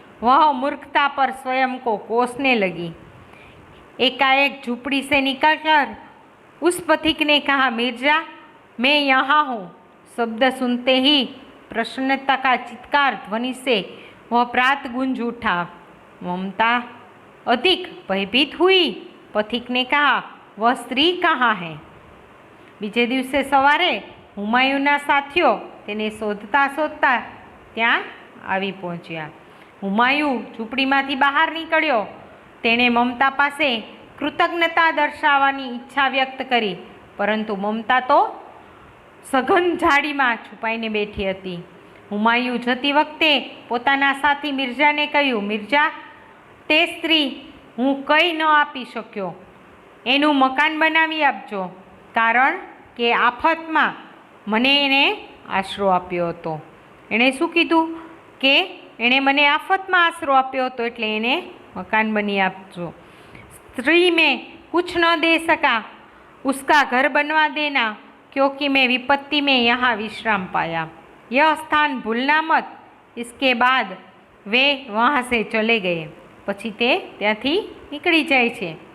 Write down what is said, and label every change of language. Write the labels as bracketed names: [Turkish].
[Hindi] वह मूर्खता पर स्वयं को कोसने लगी. एकाएक झूपड़ी से निकलकर उस पथिक ने कहा, मिर्जा, मैं यहाँ हूँ. शब्द सुनते ही प्रसन्नता का चित्कार ध्वनि से वह प्रात गूंज उठा. ममता अधिक भयभीत हुई. पथिक ने कहा, वह स्त्री कहाँ है? [Gujarati] बीजे दिवसे सवारे હુમાયુના સાથીઓ તેને શોધતા શોધતા ત્યાં આવી પહોંચ્યા. હુમાયુ ઝૂંપડીમાંથી બહાર નીકળ્યો. તેણે મમતા પાસે કૃતજ્ઞતા દર્શાવવાની ઈચ્છા વ્યક્ત કરી, પરંતુ મમતા તો સઘન ઝાડીમાં છુપાઈને બેઠી હતી. હુમાયુ જતી વખતે પોતાના સાથી મિર્જાને કહ્યું, મિર્જા, તે સ્ત્રી હું કંઈ ન આપી શક્યો. એનું મકાન બનાવી આપજો, કારણ કે આફતમાં મને એને આશરો આપ્યો હતો. એણે શું કીધું કે એણે મને આફતમાં આશરો આપ્યો હતો, એટલે એને મકાન બની આપજો. [Hindi] स्त्री में कुछ न दे सका, उसका घर बनवा देना, क्योंकि मैं विपत्ति में यहाँ विश्राम पाया. यह स्थान भूलना मत. इसके बाद वे वहाँ से चले गए. [Gujarati] પછી તે ત્યાંથી નીકળી જાય છે.